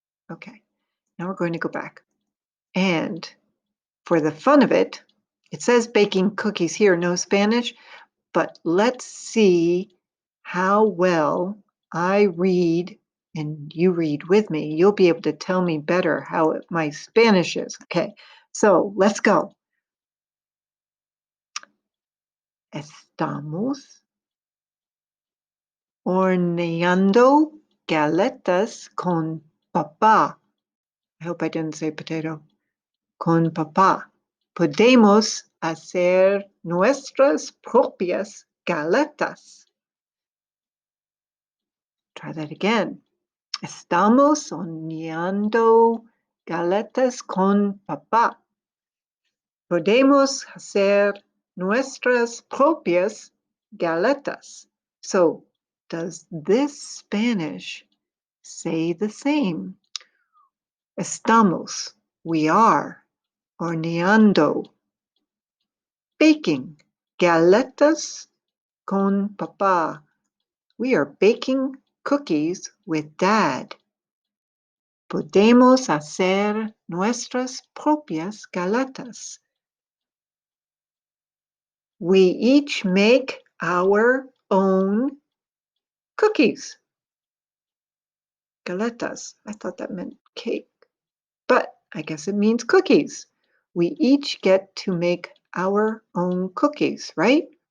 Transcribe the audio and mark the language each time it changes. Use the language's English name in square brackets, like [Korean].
[English] Okay, now we're going to go back. And for the fun of it, it says baking cookies here, no Spanish, but let's see how well I read and you read with me. You'll be able to tell me better how my Spanish is. Okay, so let's go. [Spanish] Estamos horneando galetas con papá. [English] I hope I didn't say potato. [Spanish] Con papá. Podemos hacer nuestras propias galetas. [English] Try that again. [Spanish] Estamos horneando galetas con papá. Podemos hacer nuestras propias galetas. So, does this Spanish say the same? Estamos, [English] we are, [Spanish] horneando, [English] baking, [Spanish] galetas con papá. [English] We are baking cookies with dad. [Spanish] Podemos hacer nuestras propias galetas. [English] We each make our own cookies. Galetas. I thought that meant cake, but I guess it means cookies. We each get to make our own cookies, right?